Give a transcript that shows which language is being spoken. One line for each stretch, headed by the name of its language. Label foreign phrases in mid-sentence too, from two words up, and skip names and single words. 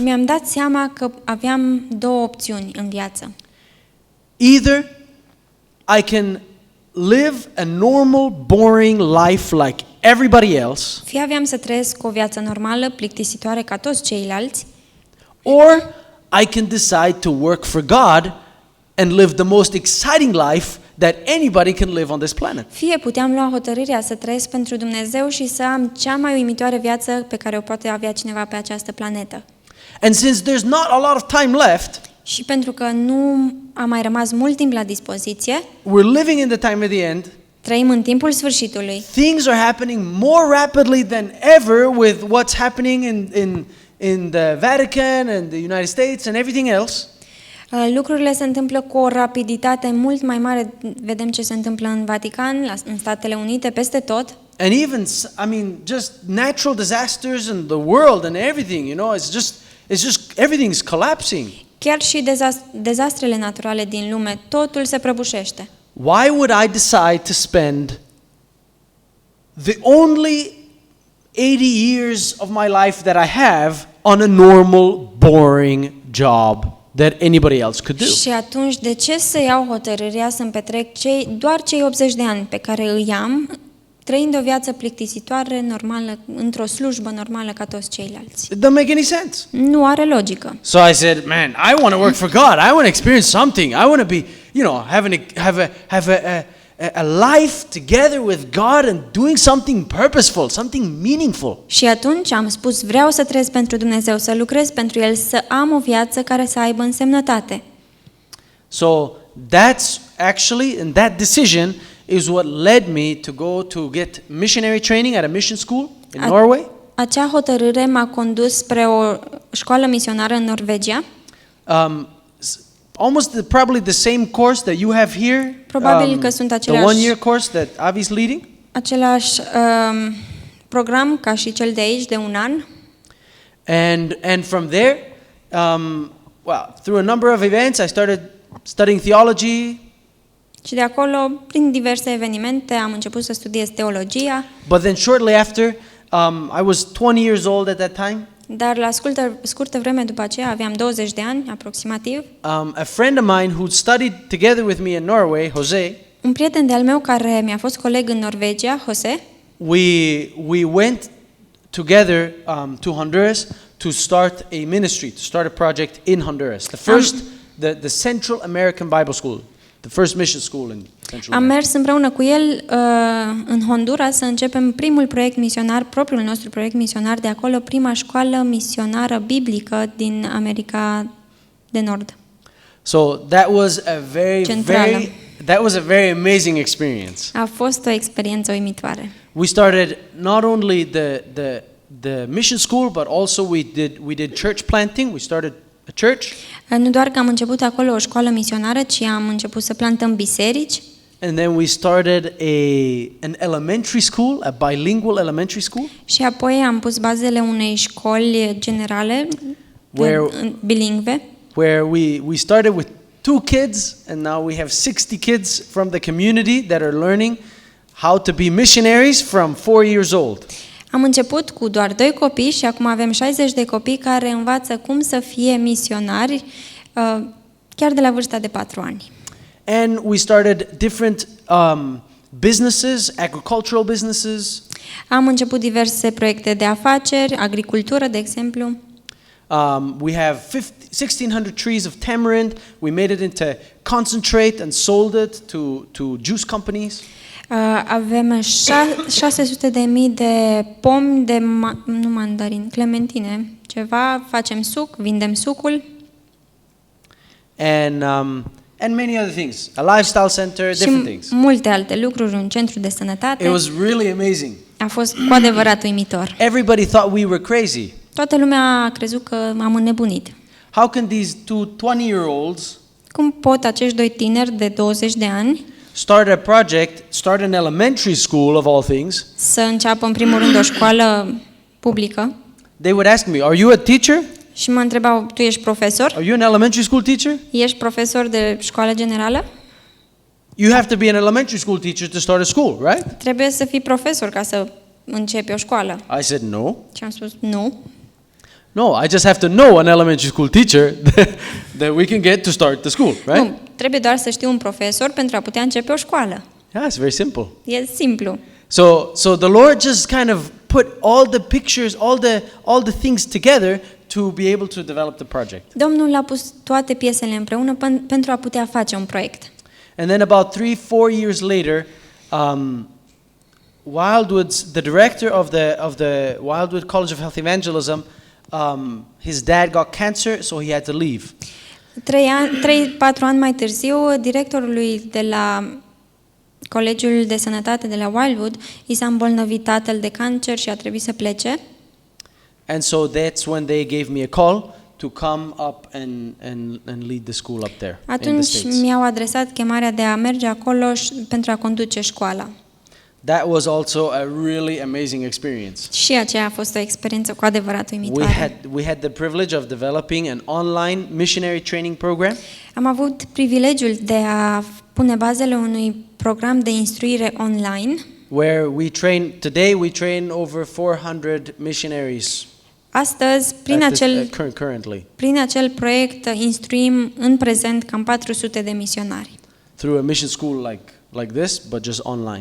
Romanian: mi-am dat seama că aveam două opțiuni în viață.
English: Either I can live a normal, boring life like everybody else,
Romanian: Fie aveam să trăiesc o viață normală, plictisitoare ca toți ceilalți,
English: or I can decide to work for God and live the most exciting life that anybody can live on this planet.
Romanian: fie puteam lua hotărârea să trăiesc pentru Dumnezeu și să am cea mai uimitoare viață pe care o poate avea cineva pe această planetă.
English: And since there's not a lot of time left,
Romanian: Și pentru că nu a mai rămas mult timp la dispoziție,
English: we're living in the time of the end.
Romanian: trăim în timpul sfârșitului.
English: Things are happening more rapidly than ever with what's happening in the Vatican and the United States and everything else.
Romanian: Lucrurile se întâmplă cu o rapiditate mult mai mare. Vedem ce se întâmplă în Vatican, în Statele Unite, peste tot.
English: And even, just natural disasters in the world and everything, it's just everything's collapsing.
Romanian: Chiar și dezastrele naturale din lume, totul se prăbușește.
English: Why would I decide to spend the only 80 years of my life that I have on a normal, boring job that anybody else could do?
Romanian: Și atunci, de ce să iau hotărârea să-mi petrec doar cei 80 de ani pe care îi am, trăind o viață plictisitoare, normală, într-o slujbă normală ca toți ceilalți?
English: It doesn't make any sense.
Romanian: Nu are logică.
English: So I said, man, I want to work for God. I want to experience something. I want to be, have a life together with God and doing something purposeful, something meaningful.
Romanian: Și atunci am spus, vreau să trăiesc pentru Dumnezeu, să lucrez pentru El, să am o viață care să aibă însemnătate.
English: So that's actually, and that decision is what led me to go to get missionary training at a mission school in Norway.
Romanian: Acea hotărâre m-a condus spre o școală misionară în Norvegia.
English: Probably the same course that you have here.
Romanian: Probabil că sunt
English: the one-year course that Avi's leading.
Romanian: Același program ca și cel de aici de un an.
English: And from there, through a number of events, I started studying theology.
Romanian: Și de acolo, prin diverse evenimente, am început să studiez teologia.
English: But then shortly after, I was 20 years old at that time.
Romanian: Dar la scurtă vreme după aceea, aveam 20 de ani aproximativ.
English: A friend of mine who studied together with me in Norway, Jose.
Romanian: Un prieten de-al meu care mi-a fost coleg în Norvegia, Jose.
English: We went together to Honduras to start a ministry, to start a project in Honduras. The Central American Bible School. The first mission school in Central America.
Romanian: Am mers împreună cu el în Honduras să începem primul proiect misionar, propriul nostru proiect misionar de acolo, prima școală misionară biblică din America de Nord.
English: So that was a very amazing experience.
Romanian: A fost o experiență uimitoare.
English: We started not only the mission school, but also we did church planting. We started a church.
Romanian: Nu doar că am început acolo o școală misionară, ci am început să plantăm biserici.
English: And then we started an elementary school, a bilingual elementary school.
Romanian: Și apoi am pus bazele unei școli generale bilingve.
English: Where we started with 2 kids and now we have 60 kids from the community that are learning how to be missionaries from 4 years old.
Romanian: Am început cu doar 2 copii și acum avem 60 de copii care învață cum să fie misionari chiar de la vârsta de 4 ani.
English: And we started different businesses, agricultural businesses.
Romanian: Am început diverse proiecte de afaceri, agricultură, de exemplu.
English: We have 1,600 trees of tamarind. We made it into concentrate and sold it to juice companies.
Romanian: Avem 600.000 de pomi de nu mandarin, clementine, ceva, facem suc, vindem sucul.
English: And many other things. A lifestyle center, different things.
Romanian: Multe alte lucruri, un centru de sănătate.
English: It was really amazing.
Romanian: A fost cu adevărat uimitor.
English: Everybody thought we were crazy.
Romanian: Toată lumea a crezut că am înnebunit.
English: how can these two 20-year-olds
Romanian: Cum pot acești doi tineri de 20 de ani
English: start an elementary school of all things?
Romanian: să înceapă în primul rând o școală publică?
English: They would ask me, "Are you a teacher?
Romanian: Și mă întrebau, tu ești profesor?
English: Are you an elementary school teacher?"
Romanian: Ești profesor de școală generală?
English: You have to be an elementary school teacher to start a school, right?
Romanian: Trebuie să fii profesor ca să începi o școală.
English: I said, "No.
Romanian: Și am spus, nu.
English: No, I just have to know an elementary school teacher that we can get to start the school, right?"
Romanian: Nu, trebuie doar să știu un profesor pentru a putea începe o școală.
English: Yeah, it's very simple.
Romanian: E simplu.
English: So the Lord just kind of put all the pictures, all the things together to be able to develop the project.
Romanian: Domnul a pus toate piesele împreună pentru a putea face un proiect.
English: And then about 3-4 years later, the director of the Wildwood College of Health Evangelism, his dad got cancer, so he had to leave.
Romanian: 3-4 ani mai târziu, directorului de la Colegiul de Sănătate de la Wildwood i s-a îmbolnăvit tatăl de cancer și a trebuit să plece.
English: And so that's when they gave me a call to come up and lead the school up there.
Romanian: Atunci mi-au adresat chemarea de a merge acolo pentru a conduce școala.
English: That was also a really amazing experience.
Romanian: Și aceea a fost o experiență cu adevărat uimitoare.
English: We had the privilege of developing an online missionary training program.
Romanian: Am avut privilegiul de a pune bazele unui program de instruire online.
English: Where today we train over 400 missionaries.
Romanian: Astăzi, prin acel proiect, instruim în prezent cam 400 de misionari.
English: Through a mission school like this, but just online.